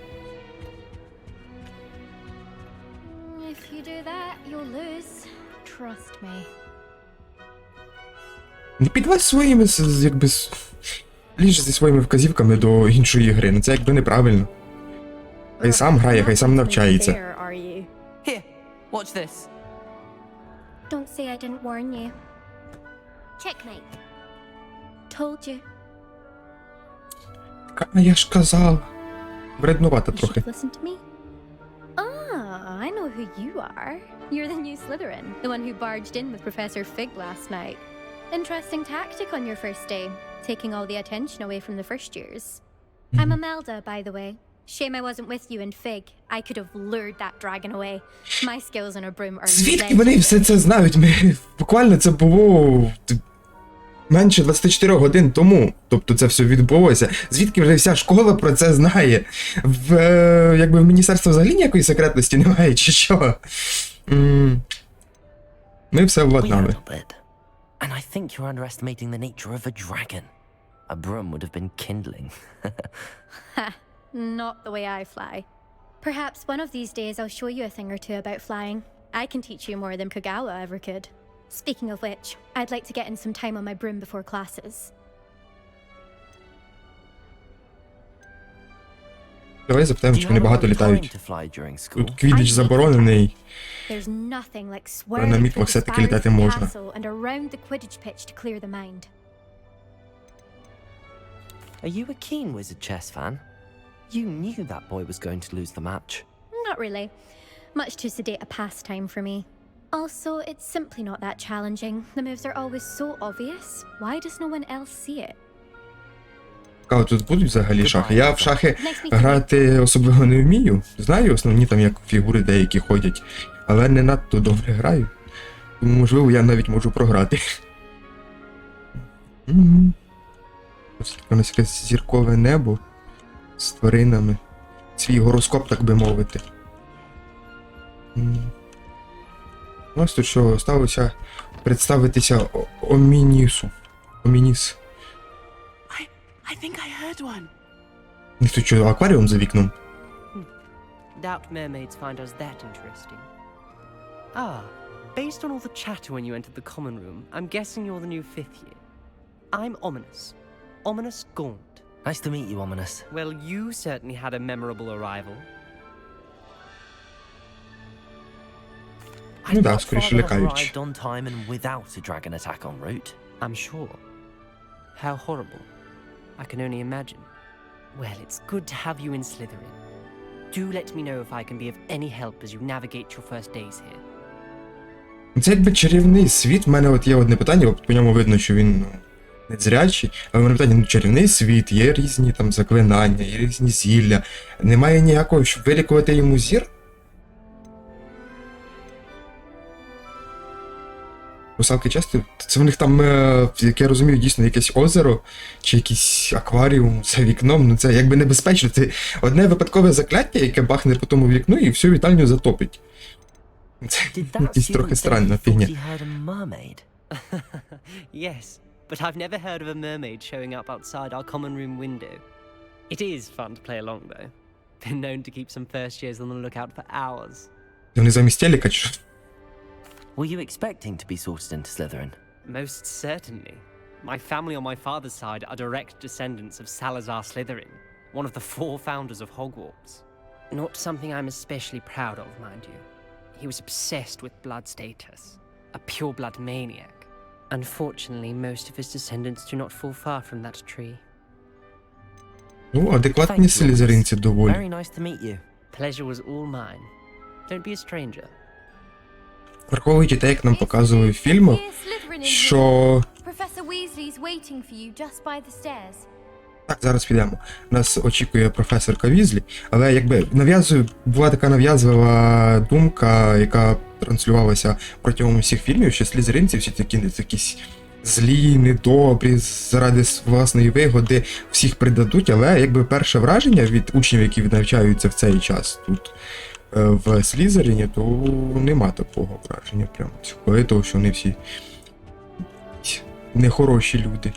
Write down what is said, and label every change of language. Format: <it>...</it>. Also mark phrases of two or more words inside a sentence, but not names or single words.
<uk>Не підводь своїми, ліж зі своїми вказівками до іншої гри. Це неправильно. Хай сам грає, хай сам навчається.</uk> <en>Here, watch this. Don't say I didn't warn you. Checkmate. Told you.</en> <uk>А я ж казала. Вреднувата</uk> <en>You</en> <uk>трохи.</uk> <en>should listen to me. Ah, I know who you are. You're the new Slytherin, the one who barged in with Professor Fig last night. Interesting tactic on your first day, taking all the attention away from the first years. I'm Imelda, by the way. Shame I wasn't with you in Fig. I could have lured that dragon away. My skills on a broom are</en> <uk>Звідки вони все це знають? Буквально це було менше 24 годин тому. Тобто це все відбулося. Звідки вже вся школа про це знає? В міністерстві взагалі ніякої секретності немає, чи що? Ми все владнали.</uk> <en>And I think you're underestimating the nature of a dragon. A broom would have been kindling. Ha, not the way I fly. Perhaps one of these days I'll show you a thing or two about flying. I can teach you more than Kagawa ever could. Speaking of which, I'd like to get in some time on my broom before classes.</en> <uk>Давай запитаємо, чи вони багато літають. Тут квіддіч заборонений.</uk> <en>There's nothing like</en> <uk>На</uk> <en>swerving</en> <uk>мітвах</uk> <en>through the</en> <uk>все-таки</uk> <en>spires</en> <uk>літати</uk> <en>of the</en> <uk>можна.</uk> <en>castle and around the Quidditch pitch to clear the mind. Are you a keen Wizard chess fan? You knew that boy was going to lose the match. Not really. Much too sedate a pastime for me. Also, it's simply not that challenging. The moves are always so obvious. Why does no one else see it?</en> <uk>Цікаво, тут будуть взагалі шахи? Я в шахи грати особливо не вмію. Знаю основні там як фігури деякі ходять, але не надто добре граю. Тому, можливо, я навіть можу програти. Ось таке у нас якесь зіркове небо з тваринами. Свій гороскоп, так би мовити. У нас тут що, сталося представитися Омінісу. Омініс.</uk> <en>I think I heard one.</en> <uk>Ніхто що, акваріум за вікном?</uk> <en>Doubt mermaids find us that interesting. Ah, based on all the chatter when you entered the common room, I'm guessing you're the new 5th year. I'm Ominous. Ominous Gaunt. Nice to meet you, Ominous. Well, you certainly had a memorable arrival. I</en> <uk>да,</uk> <en>thought</en> <uk>скоріше</uk> <en>Father</en> <uk>лякаючи.</uk> <en>arrived on time and without a dragon attack en route. I'm sure. How horrible. I can only imagine. Well, it's good to have you in Slytherin. Do let me know if I can be of any help as you navigate your first days here.</en> <uk>Це якби чарівний світ. В мене от є одне питання, от по ньому видно, що він незрячий. Але в мене питання, ну чарівний світ, є різні там заклинання, є різні зілля. Немає ніякого, щоб вилікувати йому зір? Русалки часто? Це в них там, як я розумію, дійсно якесь озеро чи якийсь акваріум за вікном. Ну це якби небезпечно. Це одне випадкове закляття, яке бахне по тому вікну і всю вітальню затопить. Це</uk> <en>Did that</en> <uk>якась</uk> <en>student</en> <uk>трохи</uk> <en>say</en> <uk>странна</uk> <en>he thought</en> <uk>фігня.</uk> <en>he heard a mermaid? Yes, but I've never heard of a mermaid showing up outside our common room window. It is fun to play along, though. Been known to keep some first years on the lookout for hours.</en> <uk>Вони замість телека чи що?</uk> <en>Were you expecting to be sorted into Slytherin? Most certainly. My family on my father's side are direct descendants of Salazar Slytherin, one of the 4 founders of Hogwarts. Not something I'm especially proud of, mind you. He was obsessed with blood status, a pure-blood maniac. Unfortunately, most of his descendants do not fall far from that tree.</en> <uk>Ну, адекватні слізеринці доволі.</uk> <en>Very nice to meet you. Pleasure was all mine. Don't be a stranger.</en> <uk>Враховуючи те, як нам показували в фільмах, що...</uk> <en>Professor Weasley's waiting for you just by the stairs.</en> <uk>Так, зараз підемо. Нас очікує професорка Візлі, але якби була така нав'язлива думка, яка транслювалася протягом всіх фільмів, що слізеринці всі такі якісь злі, недобрі, заради власної вигоди всіх придадуть, але якби перше враження від учнів, які навчаються в цей час тут в Слізерині, то нема такого враження прямо цікавого, того, що вони всі нехороші люди.</uk>